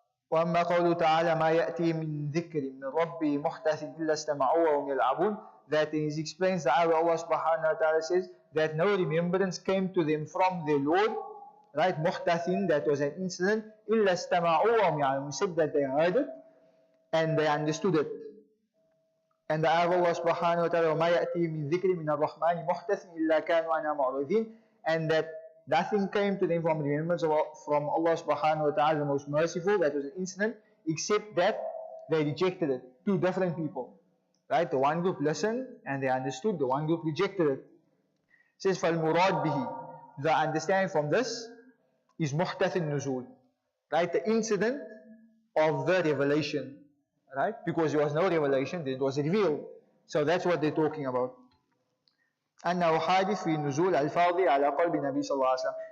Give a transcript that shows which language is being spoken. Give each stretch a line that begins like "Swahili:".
Arabic: وأما قوله تعالى ما يأتي من ذكر من ربي محدث إلا استمعوه وهم يلعبون.
English: That he explains that Allah subhanahu wa ta'ala says that no remembrance came to them from their Lord, right? محدث, that was an incident.
Arabic: إلا استمعوه وهم يلعبون.
English: We said that they heard it and they understood it. And the ayah of Allah subhanahu wa ta'ala
Arabic: وما يأتي من ذكر من الرحمن محدث إلا كانوا عنها معرضين.
English: And that nothing came to them from remembrance from Allah subhanahu wa ta'ala, the most merciful. That was an incident, except that they rejected it. Two different people. Right? The one group listened and they understood, the one group rejected it. It says,
Arabic: فَالْمُرَادْ بِهِ.
English: The understanding from this is
Arabic: مُحْتَثِ النُّزُولِ.
English: Right? The incident of the revelation. Right? Because there was no revelation, then it was revealed. So that's what they're talking about.
Arabic: أنه حادث في نزول الفاظ على قلب النبي صلى الله عليه وسلم.